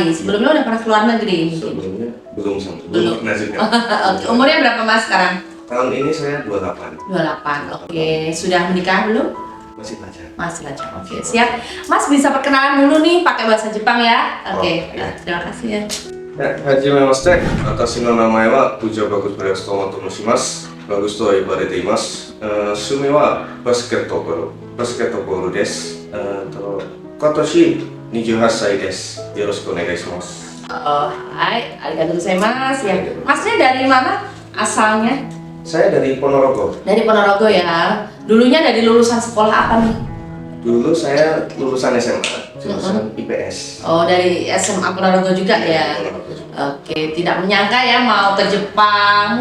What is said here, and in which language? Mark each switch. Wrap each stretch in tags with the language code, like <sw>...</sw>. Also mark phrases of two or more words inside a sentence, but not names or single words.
<id>Sebelumnya udah pernah keluar negeri mungkin? Sebelumnya belum Belum. pernah juga. Oke. Umurnya berapa Mas sekarang? Tahun ini saya 28. 28. Oke. Sudah menikah belum? Masih belajar. Masih belajar. Oke, siap. Mas bisa perkenalan dulu nih pakai bahasa Jepang ya? Oke. Oh, iya. Terima kasih ya.</id> <ja>はじめまして。私の名前はプジョバグプレストモと申します。バグスと呼ばれています。趣味はバスケットボールです。今年28歳です。よろしくお願いします。はい、ありがとうございます ya.</ja> <id>Masnya dari mana asalnya? Saya dari Ponorogo. Dari Ponorogo ya. Dulunya dari lulusan sekolah apa nih? Dulu saya lulusan SMA, jurusan IPS. Oh, dari SMA Ponorogo juga ya. Ponorogo juga. Oke, tidak menyangka ya mau ke Jepang.</id>